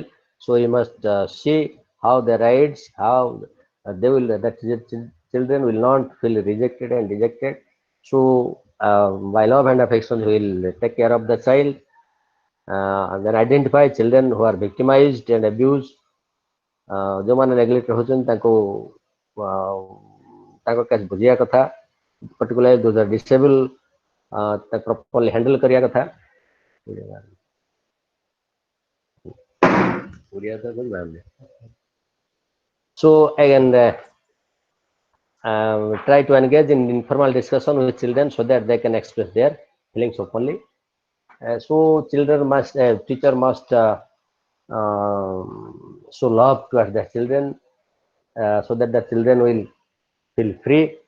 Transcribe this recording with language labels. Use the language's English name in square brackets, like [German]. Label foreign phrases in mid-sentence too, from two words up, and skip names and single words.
[English] So he must see how the rights, how they will, that children will not feel rejected and dejected. So by love and affection, he will take care of the child, and then identify children who are victimized and abused. [Odia] ଯେଉଁମାନେ ନେଗ୍ଲେକ୍ଟ ହେଉଛନ୍ତି ତାଙ୍କ କେସ୍ ବୁଝିବା କଥା, [English] particularly those are disabled, ତାକୁ properly handle [Odia] କରିବା କଥା. [English] So again, try to engage in informal discussion with children so that they can express their feelings openly. So children must, teacher must show love towards the children, so that the children will feel free.